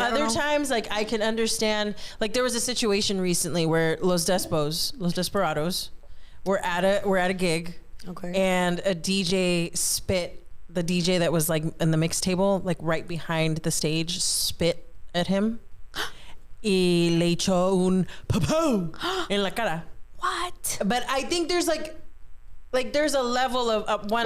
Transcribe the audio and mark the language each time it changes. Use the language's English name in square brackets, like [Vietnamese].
[English] other times, like, I can understand. Like, there was a situation recently where Los Desperados, were at a gig, okay, and a DJ spit. The DJ that was like in the mix table, like right behind the stage, spit at him. [Spanish] Y le echó un papú en la cara. [English] What? But I think there's like there's a level of one.